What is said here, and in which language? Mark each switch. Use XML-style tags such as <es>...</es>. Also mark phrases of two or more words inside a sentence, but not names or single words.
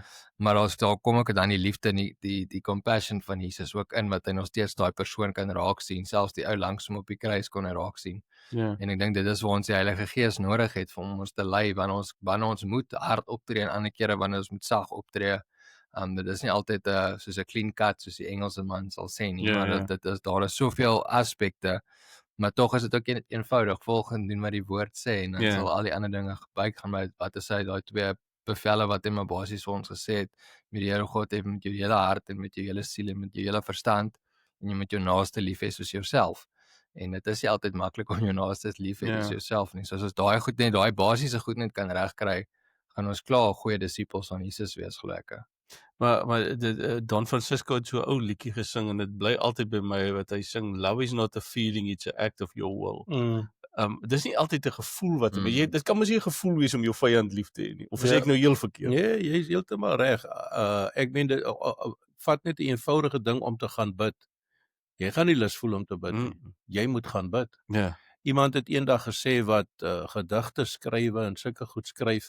<af>Maar daar kom ook dan die liefde en die compassion van Jesus ook in wat hy nog steeds daai persoon kan raak sien, selfs die ou langs hom op die kruis kon hy raak sien. Ja. En ek dink dit is waar ons die Heilige Gees nodig het vir ons te lei wanneer ons moet hard optree en ander kere wanneer ons moet sag optree. Dit is nie altyd soos 'n</af> <en>clean cut</en> <af>soos die Engelse man sal sê nie, maar dit is daar is soveel aspekte, maar tog is dit ook eenvoudig volg en doen wat die woord sê en dan sal al die ander dinge byk gaan by wat is hy daai twee bevelle wat hy maar basies vir ons gesê het, met die Here God hê met jou hele hart en met jou hele siel en met jou hele verstand en jy moet jou naaste lief hê soos jouself. En dit is nie altyd maklik om jou naaste lief hê soos jouself nie. So as ons daai goed net daai basiese goed net kan regkry, gaan ons klaar goeie disippels van Jesus wees gelukkig. Maar Don Francisco het so 'n ou liedjie gesing en dit bly altyd by my wat hy sing,</af> <en>love is not a feeling, it's an act of your will.</en> <af>Dis nie altyd 'n gevoel wat dit kan mos nie 'n gevoel wees om jou vyand lief te hê nie. Of is ek nou heel verkeerd? Nee, jy is heeltemal reg. Ek meen dit vat net 'n eenvoudige ding om te gaan bid. Jy gaan nie lus voel om te bid nie. Jy moet gaan bid. Ja. Iemand het eendag gesê wat gedigte skrywe en sulke goed skryf.</af>